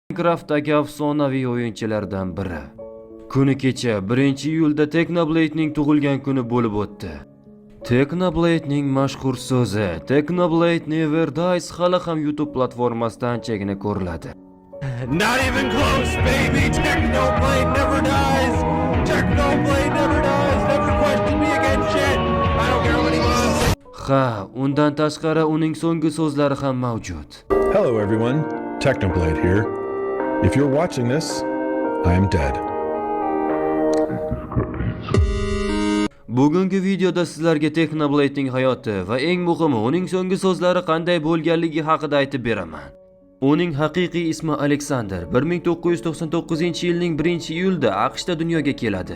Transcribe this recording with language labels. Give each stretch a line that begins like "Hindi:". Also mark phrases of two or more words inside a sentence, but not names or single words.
Uzbek: Minecraft'dagi afsonaviy o'yinchilardan biri. Kuni kecha 1-iyulda Technoblade'ning tug'ilgan kuni bo'lib o'tdi. Technoblade'ning mashhur so'zi
English: Technoblade Never Dies
Uzbek: hali ham YouTube platformasida anchagina ko'riladi.
English: Not even close, baby. Technoblade never dies. Technoblade never dies. Never question me again, shit. I don't care what he wants.
Uzbek: Ha, undan tashqari uning so'nggi so'zlari ham mavjud.
English: Hello everyone, Technoblade here. If you're watching this, I am dead.
Uzbek: Bugungi videoda sizlarga Technoblade'ning hayoti va eng muhimi uning so'nggi so'zlari qanday bo'lganligi haqida aytib beraman. Uning haqiqiy ismi Alexander. 1999-yilning 1-iyulda AQShda dunyoga keladi.